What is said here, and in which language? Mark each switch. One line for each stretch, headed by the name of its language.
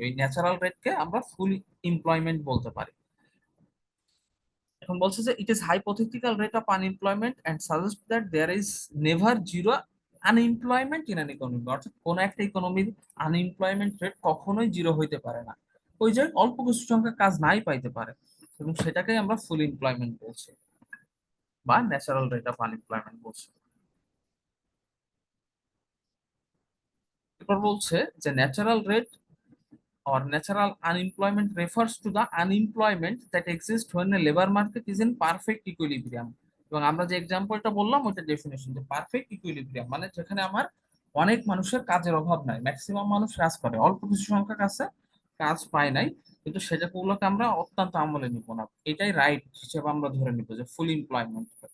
Bangla: ওই ন্যাচারাল রেটকে আমরা ফুল এমপ্লয়মেন্ট বলতে পারি।
English: এখন বলছে যে it is hypothetical rate of unemployment and suggest that there is never zero unemployment in an economy.
Bangla: অর্থাৎ কোন একটা ইকোনমির আনএমপ্লয়মেন্ট রেট কখনোই জিরো হইতে পারে না, ওই যে অল্প কিছু সংখ্যা কাজ নাই পাইতে পারে, এবং সেটাকেই আমরা ফুল এমপ্লয়মেন্ট বলছি বা ন্যাচারাল রেট অফ আনএমপ্লয়মেন্ট বলছি। এরপর বলছে যে
English: Natural rate or natural unemployment refers to the unemployment that exists when a labor market is in perfect equilibrium.
Bangla: এবং আমরা যে এক্সাম্পলটা বললাম ওটা ডেফিনেশন, যে পারফেক্ট ইকুইলিব্রিয়াম মানে যেখানে আমার অনেক মানুষের কাজের অভাব নাই, ম্যাক্সিমাম মানুষ কাজ করে, অল্প কিছু সংখ্যক আছে কাজ পায় নাই, কিন্তু সেটাগুলোকে আমরা অত্যন্ত আমলে নিব না, এটাই রাইট হিসেবে আমরা ধরে নিব যে ফুল এমপ্লয়মেন্ট।